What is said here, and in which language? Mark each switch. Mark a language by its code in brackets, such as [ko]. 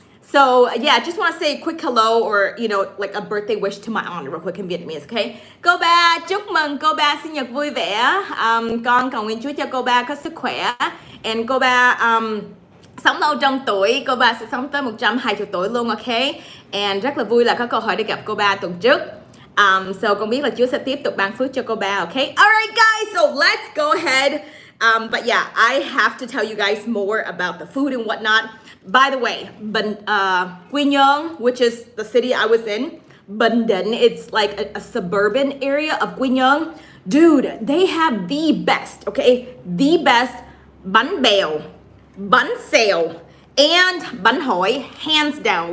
[en] So yeah, I just want to say a quick hello or, you know, like a birthday wish to my aunt real quick in Vietnamese, okay? [vi] Cô ba, chúc mừng cô ba sinh nhật vui vẻ. Con cầu nguyện Chúa cho cô ba có sức khỏe. And cô ba sống lâu trong tuổi, cô ba sẽ sống tới 120 tuổi luôn, ok? And rất là vui là có cơ hội để gặp cô ba tuần trước. So con biết là Chúa sẽ tiếp tục ban phước cho cô ba, okay? [en] Alright guys, so let's go ahead. But yeah, I have to tell you guys more about the food and whatnot. By the way, Quy Nhơn, which is the city I was in, Bình Định, it's like a suburban area of Quy Nhơn. Dude, they have the best, okay? The best bánh bèo, bánh xèo, and bánh hỏi, hands down.